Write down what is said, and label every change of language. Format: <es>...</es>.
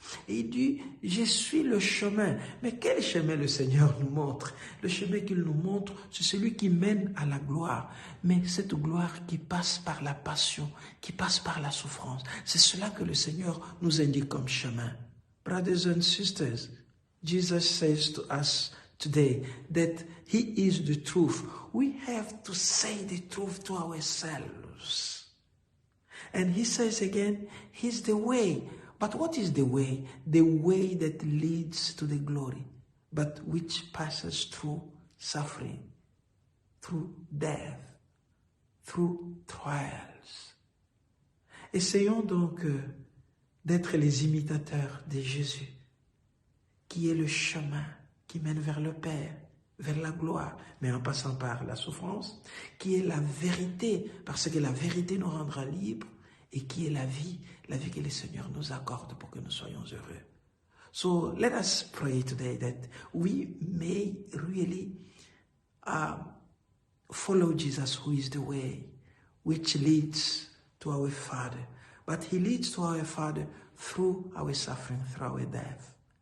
<fr>Et il dit, je suis le chemin. Mais quel chemin le Seigneur nous montre? Le chemin qu'il nous montre, c'est celui qui mène à la gloire. Mais cette gloire qui passe par la passion, qui passe par la souffrance. C'est cela que le Seigneur nous indique comme chemin.</fr> <en>Brothers and sisters, Jesus says to us today that He is the truth. We have to say the truth to ourselves. And He says again, He's the way. But what is the way? The way that leads to the glory, but which passes through suffering, through death, through trials.</en> <fr>Essayons donc d'être les imitateurs de Jésus, qui est le chemin qui mène vers le Père, vers la gloire, mais en passant par la souffrance, qui est la vérité, parce que la vérité nous rendra libres, et qui est la vie que le Seigneur nous accorde pour que nous soyons heureux.</fr> <en>So let us pray today that we may really follow Jesus, who is the way, which leads to our Father. But he leads to our Father through our suffering, through our death.</en>